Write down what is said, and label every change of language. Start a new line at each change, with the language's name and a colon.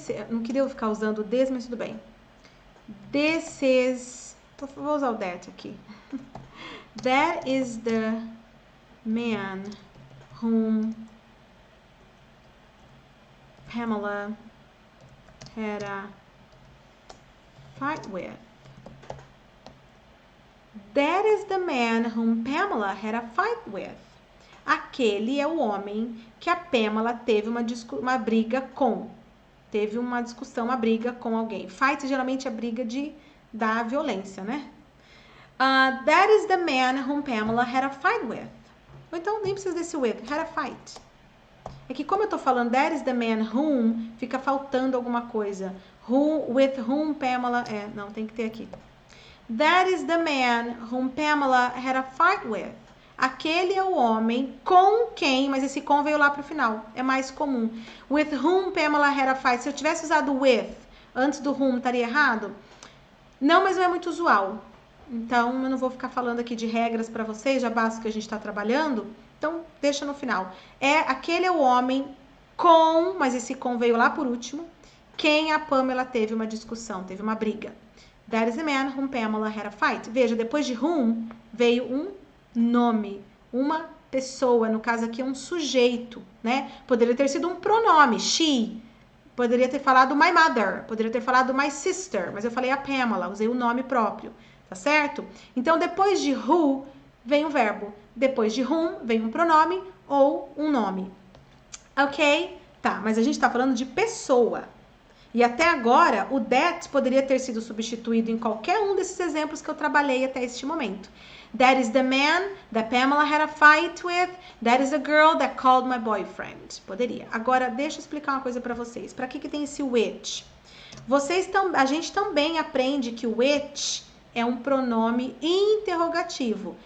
Portuguese: Não queria ficar usando this, mas tudo bem.
English: This is...
Portuguese: Vou usar o that aqui.
English: That is the man whom Pamela had a fight with. That is the man whom Pamela had a fight with.
Portuguese: Aquele é o homem que a Pamela teve uma briga com. Teve uma discussão, uma briga com alguém. Fight geralmente é briga da violência, né?
English: That is the man whom Pamela had a fight with.
Portuguese: Ou então, nem precisa desse with. Had a fight. É que como eu tô falando
English: that is the man whom,
Portuguese: fica faltando alguma coisa.
English: With whom Pamela...
Portuguese: não, tem que ter aqui.
English: That is the man whom Pamela had a fight with.
Portuguese: Aquele é o homem com quem, mas esse com veio lá pro final. É mais comum.
English: With whom Pamela had a fight.
Portuguese: Se eu tivesse usado with antes do whom, estaria errado? Não, mas não é muito usual. Então, eu não vou ficar falando aqui de regras para vocês, já basta que a gente está trabalhando. Então, deixa no final. Aquele é o homem com, mas esse com veio lá por último, quem a Pamela teve uma discussão, teve uma briga.
English: That is the man whom Pamela had a fight.
Portuguese: Veja, depois de whom veio um nome, uma pessoa, no caso aqui é um sujeito, né? Poderia ter sido um pronome, she. Poderia ter falado
English: my mother,
Portuguese: poderia ter falado
English: my sister,
Portuguese: mas eu falei a Pamela, usei o nome próprio, tá certo? Então, depois de who, vem um verbo. Depois de whom, vem um pronome ou um nome. Ok? Tá, mas a gente tá falando de pessoa. E até agora, o that poderia ter sido substituído em qualquer um desses exemplos que eu trabalhei até este momento.
English: That is the man that Pamela had a fight with. That is the girl that called my boyfriend.
Portuguese: Poderia. Agora, deixa eu explicar uma coisa para vocês. Para que tem esse which? A gente também aprende que o which é um pronome interrogativo.